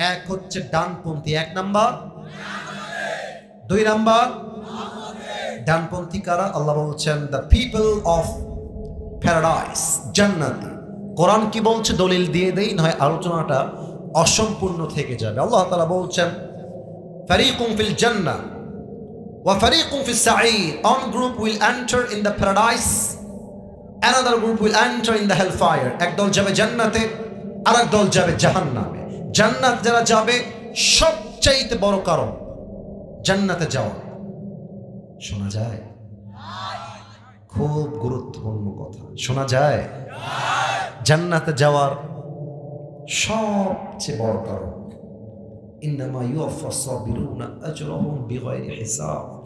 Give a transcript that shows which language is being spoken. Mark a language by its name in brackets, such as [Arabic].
[Bangla] এক হচ্ছে ডানপন্থী 1 নাম্বার, 2 নাম্বার ডানপন্থী কারা? আল্লাহ বলছেন [English] the people of paradise, [Bangla] জান্নাতি। কোরআন কি বলছে দলিল দিয়ে দেই, নয় আলোচনাটা অসম্পূর্ণ থেকে যাবে। আল্লাহ তাআলা বলছেন [Arabic] ফারিকুম ফিল জান্নাহ ওয়া ফারিকুম ফিস সাঈর, [English] one group will enter in the paradise, another group will enter in the hellfire। [Bangla] এক দল যাবে জান্নাতে আর এক দল যাবে জাহান্নামে। জান্নাত যারা যাবে সবচাইতে বড় কারণ জান্নাতে যাওয়া। শোনা যায়? খুব গুরুত্বপূর্ণ কথা। শোনা যায়? জান্নাতে যাওয়ার সবচেয়ে বড় কারণ [Arabic] ইন্নামা ইউওয়াফাস সাবিরুনা আজরাহুম বিগাইরি হিসাব।